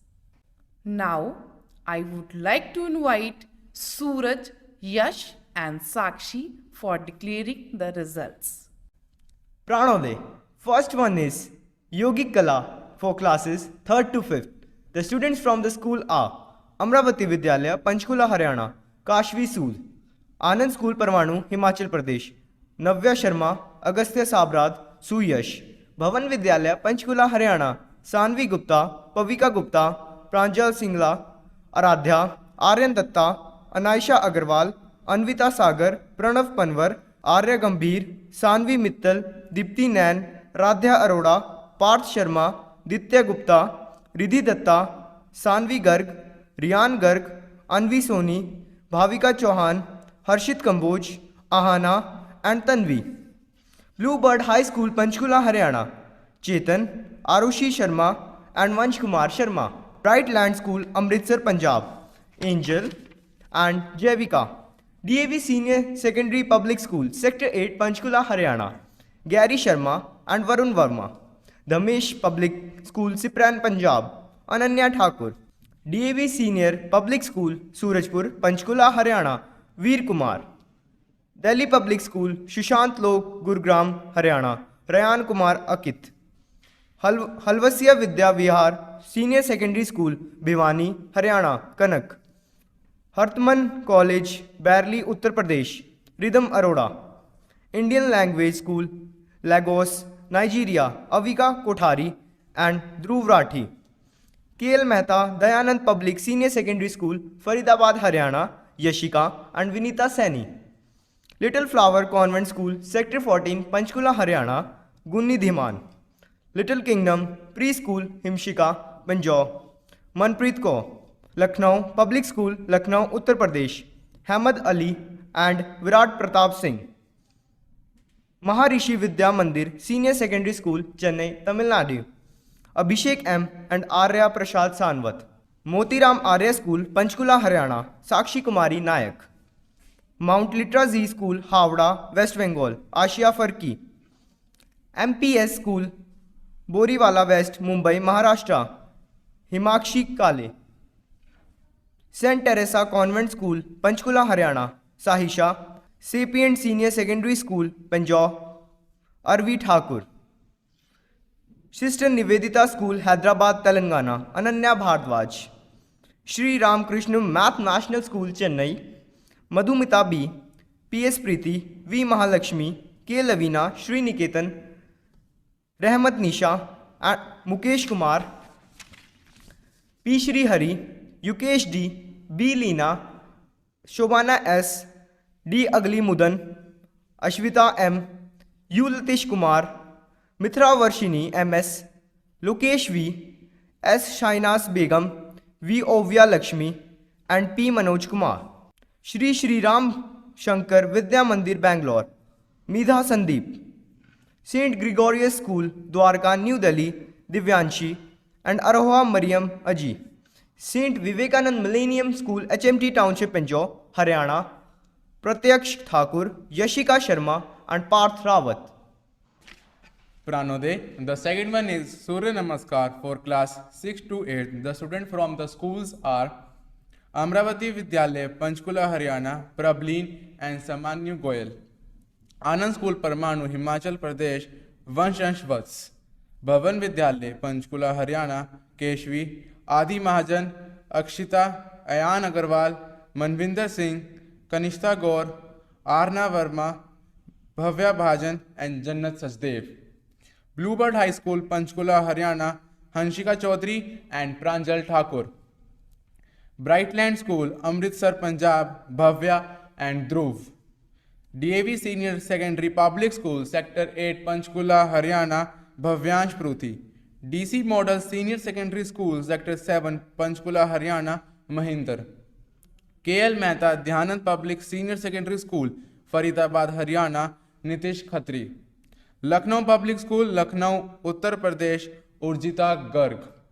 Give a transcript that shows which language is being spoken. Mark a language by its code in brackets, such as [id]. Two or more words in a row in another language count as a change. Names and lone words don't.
[en] Now, I would like to invite Suraj, Yash and Sakshi for declaring the results. Pranoday. First one is Yogic Kala for classes 3rd to 5th. The students from the school are Amravati Vidyalaya, Panchkula, Haryana, Kashvi Sood, Anand School, Parwanu, Himachal Pradesh, Navya Sharma, Agastya Sabrad, Suyash, भवन विद्यालय पंचकुला हरियाणा, सानवी गुप्ता, पविका गुप्ता, प्रांजल सिंगला, आराध्या, आर्यन दत्ता, अनायशा अग्रवाल, अन्विता सागर, प्रणव पनवर, आर्य गंभीर, सानवी मित्तल, दीप्ति नैन, राध्या अरोड़ा, पार्थ शर्मा, दित्य गुप्ता, रिधि दत्ता, सानवी गर्ग, रियान गर्ग, अनवी सोनी, भाविका चौहान, हर्षित कंबोज, आहाना एंड तन्वी. Bluebird High School, Panchkula, Haryana, Chetan, Arushi Sharma and Vansh Kumar Sharma. Bright Land School, Amritsar, Punjab, Angel and Jevika. DAV Senior Secondary Public School, Sector 8, Panchkula, Haryana, Gary Sharma and Varun Verma. Dhamesh Public School, Sipran, Punjab, Ananya Thakur. DAV Senior Public School, Surajpur, Panchkula, Haryana, Veer Kumar. Delhi Public School, Shushant Lok, Gurugram, Haryana, Rayan Kumar Akit. Halvasia Vidya Vihar, Senior Secondary School, Bhiwani, Haryana, Kanak. Hartman College, Barely, Uttar Pradesh, Rhythm Arora. Indian Language School, Lagos, Nigeria, Avika Kothari and Dhruv Rathi. KL Mehta, Dayanand Public Senior Secondary School, Faridabad, Haryana, Yashika and Vinita Saini. Little Flower Convent School, Sector 14, Panchkula, Haryana, Gunni Dhiman. Little Kingdom Preschool, Himshika, Pinjore. Manpreet Kaur, Lucknow Public School, Lucknow, Uttar Pradesh. Hamad Ali and Virat Pratap Singh. Maharishi Vidya Mandir Senior Secondary School, Chennai, Tamil Nadu. Abhishek M and Arya Prasad Sanwat. Motiram Arya School, Panchkula, Haryana, Sakshi Kumari Nayak. Mount Litra Z School, Havda, West Bengal, Ashia Farki. MPS School, Boriwala West, Mumbai, Maharashtra, Himakshi Kale. St. Teresa Convent School, Panchkula, Haryana, Sahisha. Sapient Senior Secondary School, Pinjore, Arvi Thakur. Sister Nivedita School, Hyderabad, Telangana, Ananya Bhardwaj. Sri Ramakrishna Math National School, Chennai, Madhumita B, P.S. Preeti, V. Mahalakshmi, K. Lavina, Sri Niketan, Rahmat Nisha, Mukesh Kumar, P. Shri Hari, Yukesh D, B. Leena, Shobana S, D. Agli Mudan, Ashwita M, U. Latish Kumar, Mithra Varshini MS, Lokesh V, S. Shainas Begum, V. Ovya Lakshmi, and P. Manoj Kumar. Shri Shri Ram Shankar Vidya Mandir, Bangalore, Midha Sandeep. St. Gregorius School, Dwarka, New Delhi, Divyanshi, and Aroha Mariam Aji. St. Vivekanand Millennium School, HMT Township, Pinjore, Haryana, Pratyaksh Thakur, Yashika Sharma, and Parth Rawat. Pranode. The second one is Surya Namaskar for class 6 to 8. The students from the schools are Amravati Vidyalaya, Panchkula, Haryana, Prableen and Samanyu Goyal. Anand School, Parmanu, Himachal Pradesh, Vanshansh Vats. Bhavan Vidyalaya, Panchkula, Haryana, Keshvi, Adi Mahajan, Akshita, Ayan Agarwal, Manvinder Singh, Kanishta Gaur, Arna Verma, Bhavya Bhajan and Jannat Sajdev. Bluebird High School, Panchkula, Haryana, Hanshika Chaudhary and Pranjal Thakur. Brightland School, Amritsar, Punjab, Bhavya and Dhruv. DAV Senior Secondary Public School, Sector 8, Panchkula, Haryana, Bhavyansh Pruthi. DC Model Senior Secondary School, Sector 7, Panchkula, Haryana, Mahinder. KL Mehta Dhyanand Public Senior Secondary School, Faridabad, Haryana, Nitish Khatri. Lucknow Public School, Lucknow, Uttar Pradesh, Urjita Garg.